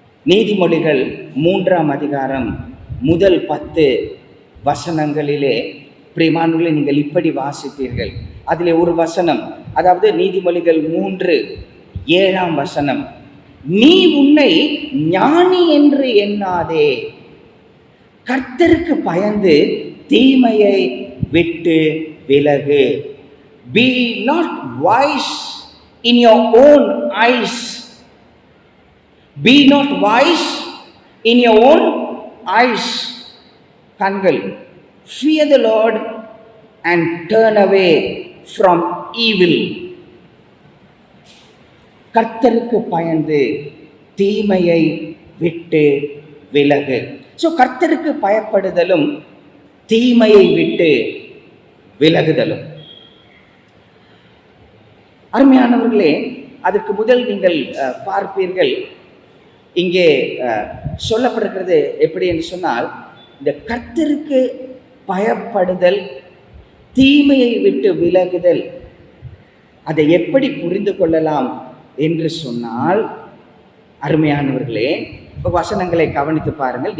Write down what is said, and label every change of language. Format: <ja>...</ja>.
<ta>நீதிமொழிகள் 3ஆம் அதிகாரம் முதல் 10 வசனங்களிலே பிரியமானவர்களே நீங்கள் இப்படி வாசிப்பீர்கள். அதிலே ஒரு வசனம், அதாவது நீதிமொழிகள் 3:7 வசனம், நீ உன்னை ஞானி என்று எண்ணாதே, கர்த்தருக்கு பயந்து தீமையை விட்டு விலகு.</ta> <en>Be not wise in your own eyes. Be not wise in your own eyes.</en> <ta>கண்கள்.</ta> <en>Fear the Lord and turn away from evil.</en> <ta>கர்த்தருக்கு பயந்து தீமையை விட்டு விலகு. ஸோ கர்த்தருக்கு பயப்படுதலும் தீமையை விட்டு விலகுதலும். அருமையானவர்களே, அதற்கு முதல் நீங்கள் பார்ப்பீர்கள், இங்கே சொல்லப்படுகிறது எப்படி என்று சொன்னால், இந்த கர்த்தருக்கு பயப்படுதல், தீமையை விட்டு விலகுதல், அதை எப்படி புரிந்து கொள்ளலாம் என்று சொன்னால், அருமையானவர்களே, இப்போ வசனங்களை கவனித்து பாருங்கள்.</ta>